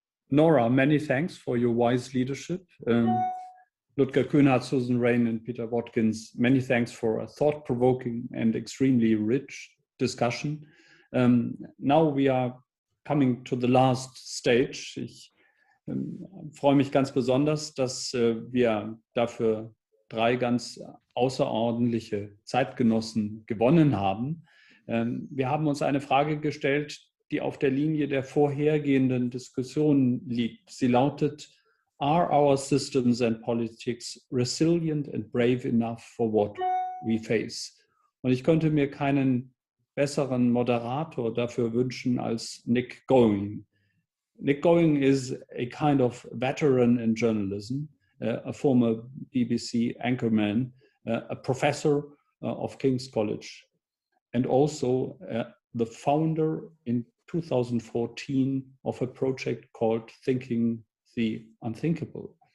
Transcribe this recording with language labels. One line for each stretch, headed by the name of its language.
English: Nora, many thanks for your wise leadership. Ludger Kühnhardt, Susan Rain, and Peter Watkins, many thanks for a thought-provoking and extremely rich discussion. Now we are coming to the last stage.
German: Ich freue mich ganz besonders, dass wir dafür 3 ganz außerordentliche Zeitgenossen gewonnen haben. Wir haben uns eine Frage gestellt, die auf der Linie der vorhergehenden Diskussion liegt. Sie lautet:
English: Are our systems and politics resilient and brave enough for what we face?
German: Und ich könnte mir keinen besseren Moderator dafür wünschen als Nick Going.
English: Nick Going is a kind of veteran in journalism, a former BBC anchorman, a professor of King's College, and also the founder in 2014 of a project called Thinking the Unthinkable.